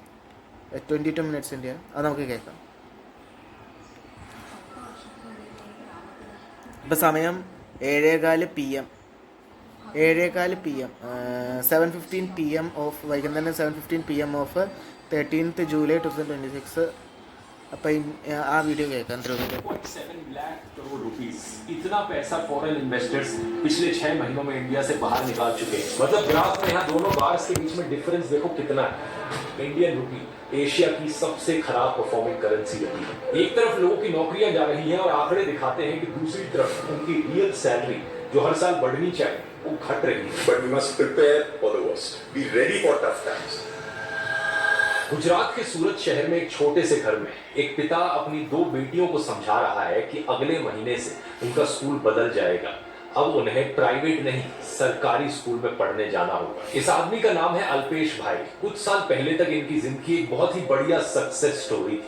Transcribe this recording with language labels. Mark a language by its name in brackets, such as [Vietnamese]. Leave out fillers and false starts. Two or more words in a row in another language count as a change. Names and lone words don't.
[Malayalam] 22 മിനിറ്റ്സിൻ്റെ അത് നമുക്ക് കേൾക്കാം. ഇപ്പോൾ സമയം 7:15 PM 7:15 PM ഓഫ് വൈകുന്നേരം 7:15 PM ഓഫ് 13th July 2026. അപ്പോൾ ആ വീഡിയോ കേൾക്കാം. [Hindi] 7 लाख करोड़ रुपीस, इतना पैसा [English] foreign investors [Hindi] पिछले 6 महीनों में इंडिया से बाहर निकाल चुके हैं. मतलब ग्राफ में यहाँ दोनों बार्स के बीच में डिफरेंस देखो कितना है. [English] Indian rupee [Hindi] एशिया की सबसे खराब [English] performing currency [Hindi] रही है. एक तरफ लोगों की नौकरियां जा रही हैं और आंकड़े दिखाते हैं कि दूसरी तरफ उनकी [English] real salary [Hindi] जो हर साल बढ़नी चाहिए वो घट रही है. [English] But we must prepare for the worst. Be ready for tough times. [Hindi] गुजरात के सूरत शहर में एक छोटे से घर में एक पिता अपनी 2 बेटियों को समझा रहा है कि अगले महीने से उनका स्कूल बदल जाएगा. अब उन्हें प्राइवेट नहीं सरकारी स्कूल में पढ़ने जाना होगा. इस आदमी का नाम है अल्पेश भाई. कुछ साल पहले तक इनकी जिंदगी एक बहुत ही बढ़िया [English] success story [Hindi] थी.